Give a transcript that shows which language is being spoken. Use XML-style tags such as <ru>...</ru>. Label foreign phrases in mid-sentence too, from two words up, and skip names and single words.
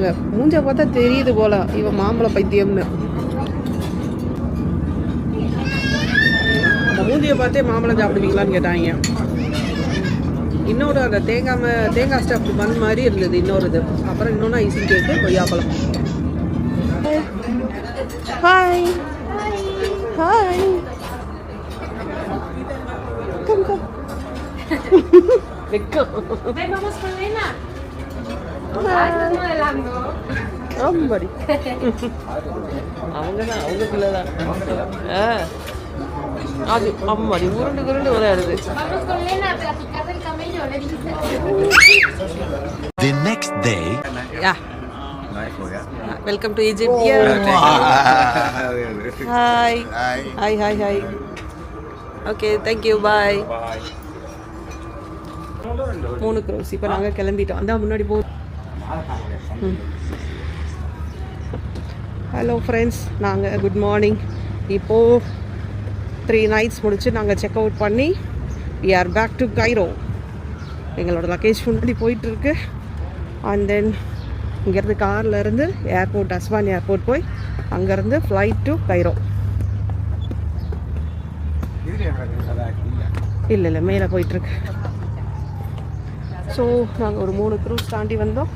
<ta>மூஞ்ச பார்த்தா தெரியுது போல இவன் மாம்பழம் பைத்தியம்னு. அந்த மூஞ்சியை பார்த்தே மாம்பழம் சாப்பிடுவீங்களான்னு கேட்டாங்க. இன்னொரு அந்த தேங்காய்</ta> <en>stuff bun</en> <ta>மாதிரி இருந்தது இன்னொரு இது. அப்புறம் இன்னொன்று</ta> <en>icing cake,</en> <ta>கொய்யாப்பழம்.</ta> <en>hi hi come.</en> <es>Vengo. Ven, vamos con Lena. Estás modelando. Hombre.</es> <ta>அவங்கக்குள்ளதான். அது அம்மாடி உருண்டு விளையாடுது.</ta> <es>Vamos con Lena a platicar del camello, le dijiste.</es> <en>The next day. Yeah. Welcome to Egypt. Hi. Okay, thank you. Bye.</en> <ta>3 crores. இப்போ நாங்கள் கிளம்பிட்டோம். அந்த முன்னாடி போ.</ta> <en>hello friends, நாங்கள் good morning.</en> <ta>இப்போது 3 nights முடிச்சு நாங்கள்</ta> <en>check out</en> <ta>பண்ணி</ta> <en>we are back to Cairo.</en> <ta>எங்களோட லக்கேஜ் முன்னாடி போயிட்டுருக்கு.</ta> <en>and then</en> <ta>இங்கேருந்து காரில் இருந்து ஏர்போர்ட், அஸ்வான் ஏர்போர்ட் போய் அங்கேருந்து</ta> <en>flight to Cairo.</en> <ta>இல்லை மேலே போயிட்டுருக்கு. ஸோ நாங்கள் ஒரு 3 க்ரூஸ் தாண்டி வந்தோம்.</ta>